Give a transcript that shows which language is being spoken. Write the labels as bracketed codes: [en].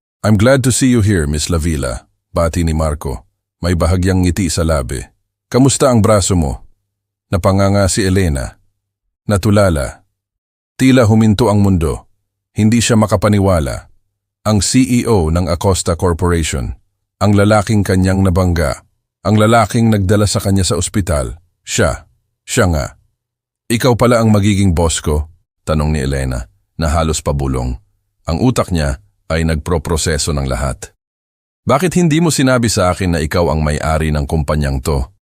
[en] I'm glad to see you here, Miss Lavilla. [tl] Bati ni Marco. May bahagyang ngiti sa labi. Kamusta ang braso mo? Napanganga si Elena. Natulala. Tila huminto ang mundo. Hindi siya makapaniwala. Ang CEO ng Acosta Corporation. Ang lalaking kanyang nabangga. Ang lalaking nagdala sa kanya sa ospital. Siya. Siya nga. Ikaw pala ang magiging boss ko? Tanong ni Elena, na halos pabulong. Ang utak niya ay nagproproseso ng lahat. Bakit hindi mo sinabi sa akin na ikaw ang may-ari ng kumpanyang to?